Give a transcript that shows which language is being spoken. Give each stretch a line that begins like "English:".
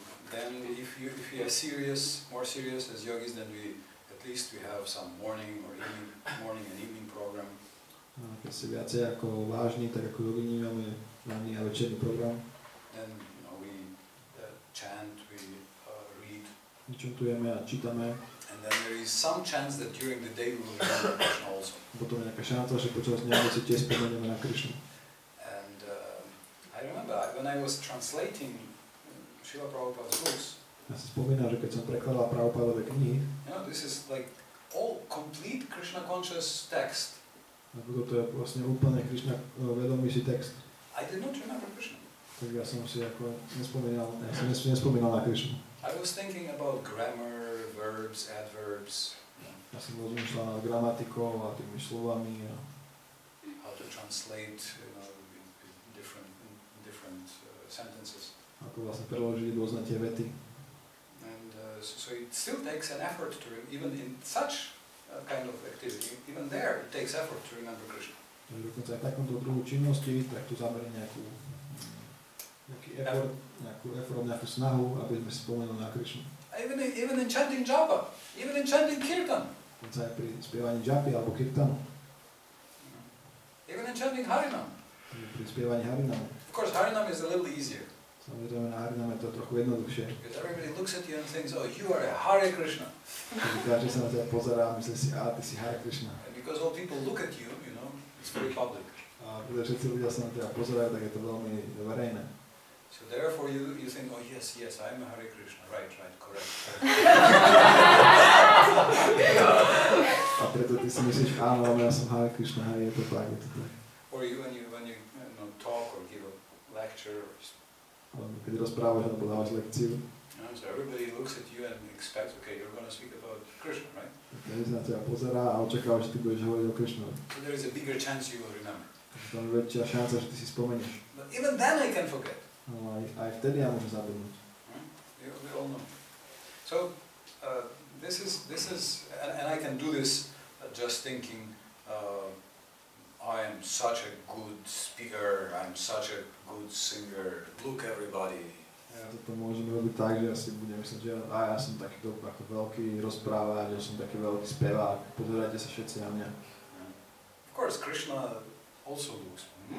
English: Then if we are more serious as yogis, then at least we have some morning and evening program.
Slovak: Keď si viacej ako vážni, tak ako jogini máme ranný a večerný program.
English: Then we chant, we read.
Slovak: My čantujeme a čítame.
English: And then there is some chance that during the day we will remember Krishna also.
Slovak: Potom je nejaká šanca, že počas dňa si tiež spomenieme na Krišnu.
English: And I remember when I was translating Srila Prabhupada's books.
Slovak: Ja si spomínam, že keď som prekladal Prabhupadové knihy,
English: This is like all complete Krishna conscious text.
Slovak: ako toto je vlastne úplne Krišna vedomý si text.
English: I did not remember Krishna.
Slovak: Tak ja som si ako nespomínal na Krišnu.
English: I was thinking about grammar, verbs, adverbs.
Slovak: Ja som rozmýšľal nad gramatikou a tými slovami a
English: How to translate, different sentences.
Slovak: Ako vlastne preložiť rôzne tie vety.
English: And so it still takes an effort to, even in such kind of activity, even there it takes effort to remember Krishna.
Slovak: Dokonca aj v takomto druhu činnosti, tak tu zaberie nejaký effort, nejakú snahu, aby sme spomenuli na Krišnu.
English: Even in chanting japa, even in chanting kirtan.
Slovak: Dokonca aj pri spievaní džapy alebo kirtanu.
English: Even in chanting harinam.
Slovak: Pri spievaní harinamu.
English: Of course, harinam is a little easier.
Slovak: Samozrejme, na hariname je to trochu jednoduchšie.
English: Because everybody looks at you and thinks, oh, you are a Hare Krishna.
Slovak: Každý sa na teba pozerá a myslí si, ty si Hare Krišna.
English: And because all people look at you, you know, it's very public.
Slovak: A pretože všetci ľudia sa na teba pozerajú, tak je to veľmi verejné.
English: So therefore you think, oh yes, I'm a Hare Krishna. Right, correct.
Slovak: A preto ty si myslíš, áno, ale ja som Hare Krišna, je to tak, je to tak.
English: Or when you know, talk or give a lecture,
Slovak: keď rozprávaš alebo dávaš lekciu,
English: so everybody looks at you and expects, okay, you're going to speak about Krishna, right?
Slovak: Každý sa na teba pozerá a očakáva, že ty budeš hovoriť o Krišnovi.
English: So there is a bigger chance you will remember.
Slovak: Tam je väčšia šanca, že ty si spomenieš.
English: But even then I can forget.
Slovak: No, aj vtedy ja môžem zabudnúť.
English: We all know. So this is, and I can do this just thinking, I am such a good speaker, I'm such a good singer, look everybody.
Slovak: Ja toto môžem robiť tak, že ja si budem myslieť, že ja som taký ako veľký rozprávač, že som taký veľký spevák, pozerajte sa všetci na mňa.
English: Of course, Krishna also looks.